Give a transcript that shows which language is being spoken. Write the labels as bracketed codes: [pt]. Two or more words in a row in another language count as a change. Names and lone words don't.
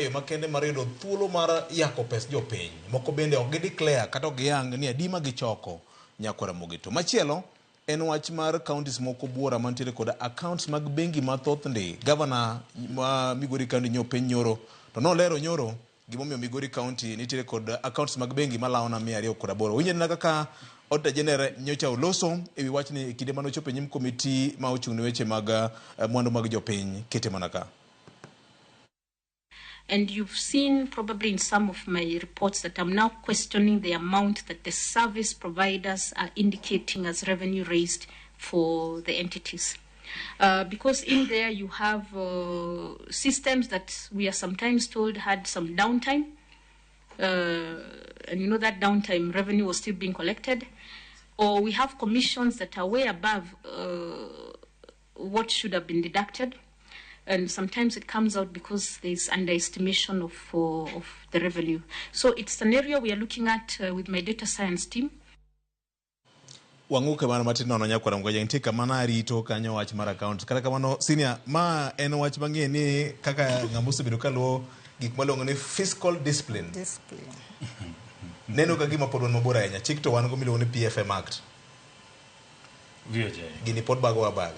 [luo] yo makende mar yudo thuolo mar yako pes jopiny moko bende ok gideclare kata ok giyang ni adima gichoko Nyakwaro Mogito machielo en wach mar counties moko buora mantiere kod accounts mag bengi mathoth ndi governor ma Migori County nyopiny nyoro to nolero nyoro gimomiyo Migori County nitiere kod accounts mag bengi malawo na 208 winjena kaka Auditor General nyocha oloso ewi wach ni kinde mano chope nyim komiti ma ochung' ne weche mag mwandu mag jopiny kete manaka. [en] And you've seen probably in some of my reports that I'm now questioning the amount that the service providers are indicating as revenue raised for the entities. Because in there you have systems that we are sometimes told had some downtime. And you know that downtime revenue was still being collected. Or we have commissions that are way above what should have been deducted. And sometimes it comes out because there's underestimation of the revenue. So it's an area we are looking at with my data science team. [luo] Wanguke mana matino na Nyakwaro Mogajwang' ntika mana rito kanyo wach mar account kata kamano senior ma en wach mang'e ni kaka ng'amuso bedo kaluwo gik malongo ni [en] fiscal discipline [luo] neno ka gima pod wan mabor ahinya chik to wan go miluongo ni PFM Act gini pod bago baga